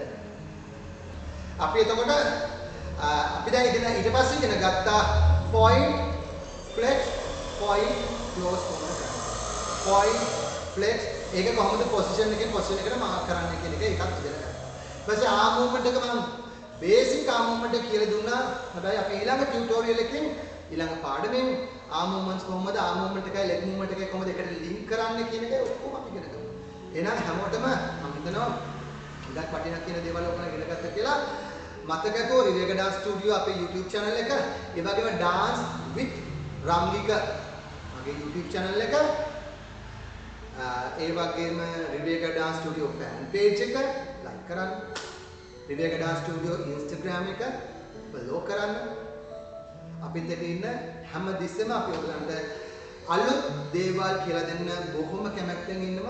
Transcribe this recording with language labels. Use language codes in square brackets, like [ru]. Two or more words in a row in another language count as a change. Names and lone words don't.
[si] අපි එතකොට අපි දැන් ඊට පස්සේ ඉගෙන ගත්තා [en] point flex point close [si] කොහොමද කරන්නේ. [en] point flex [si] ඒක කොහොමද position එකෙන් position එකට මාක් කරන්නේ කියන එක එකක් ඉගෙන ගත්තා. ඊපස්සේ [en] arm movement [si] එක මම [en] basic arm movement [si] එක කියලා දුන්නා. හැබැයි අපි ඊළඟ tutorial එකෙන් ඊළඟ පාඩමෙන් [en] arm movements [si] කොහොමද [en] arm movement [si] එකයි [en] leg movement [si] එකයි කොහොමද එකට link කරන්නේ කියන එක ඔක්කොම අපි ඉගෙන ගමු. එහෙනම් හැමෝටම මම හිතනවා ඉඩක් වටිනා කියන දේවල් ඔක්කොම ඉගෙන ගත්තා කියලා. මතකකෝ විවේක [en] dance studio [si] අපේ [en] YouTube channel [si] එක, ඒ වගේම [en] dance with [si] රම්ගික මගේ [en] YouTube channel [si] එක, ඒ වගේම විවේක [en] dance studio fan page [si] එක like කරන්න. විවේක [en] dance studio Instagram [si] එක follow කරන්න. අපිත් එක්ක ඉන්න හැම දිස්සෙම අපි ඔයගලන්ට අලුත් දේවල් කියලා දෙන්න බොහොම කැමැත්තෙන් ඉන්නවා.